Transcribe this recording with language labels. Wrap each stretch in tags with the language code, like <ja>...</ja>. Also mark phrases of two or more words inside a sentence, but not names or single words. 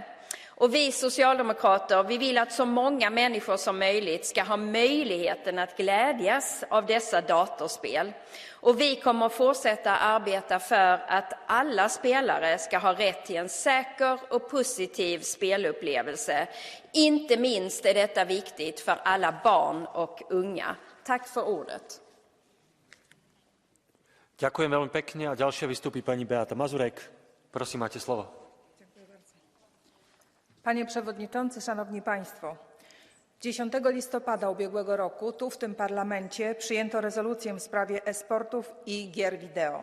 <sv>Och vi socialdemokrater, vi vill att så många människor som möjligt ska ha möjligheten att glädjas av dessa datorspel. Och vi kommer att fortsätta arbeta för att alla spelare ska ha rätt till en säker och positiv spelupplevelse. Inte minst är detta viktigt för alla barn och unga. Tack för ordet.</sv> <sk>Ďakujem veľmi pekne a ďalšia vystúpi pani Beata Mazurek. Prosím, máte slovo.</sk> <pl>Panie Przewodniczący, Szanowni Państwo! 10 listopada ubiegłego roku tu w tym parlamencie przyjęto rezolucję w sprawie e-sportów i gier wideo.</pl>